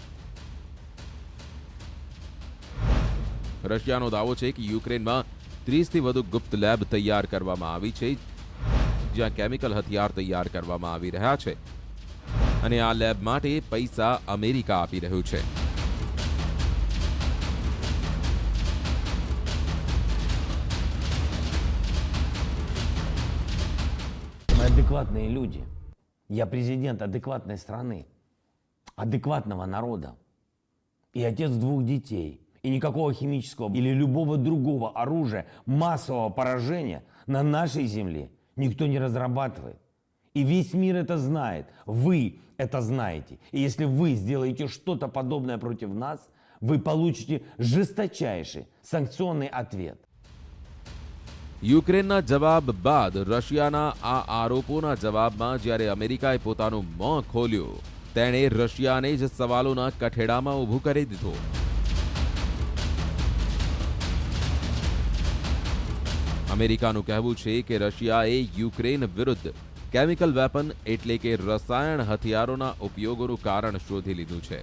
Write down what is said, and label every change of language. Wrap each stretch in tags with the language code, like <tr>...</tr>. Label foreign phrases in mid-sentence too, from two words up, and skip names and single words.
<gu>રશિયાનો દાવો છે કે યુક્રેનમાં 30થી વધુ ગુપ્ત લેબ તૈયાર કરવામાં આવી છે, જ્યાં કેમિકલ હથિયાર તૈયાર કરવામાં આવી રહ્યા છે અને આ લેબ માટે પૈસા અમેરિકા આપી રહ્યું છે.</gu> <ru>Мы адекватные люди. Я президент адекватной страны, адекватного народа. И отец 2 детей. И никакого химического или любого другого оружия массового поражения на нашей земле никто не разрабатывает. И весь мир это знает. Вы это знаете. И если вы сделаете что-то подобное против нас, вы получите жесточайший санкционный ответ.</ru> <gu>યુક્રેનના જવાબ બાદ રશિયાના આ આરોપોના જવાબમાં જ્યારે અમેરિકાએ પોતાનું મોં ખોલ્યું, તેણે રશિયાને જ સવાલોના કઠેડામાં ઊભું કરી દીધું. અમેરિકાનું કહેવું છે કે રશિયાએ યુક્રેન વિરુદ્ધ કેમિકલ વેપન એટલે કે રસાયણ હથિયારોના ઉપયોગોનું કારણ શોધી લીધું છે.</gu>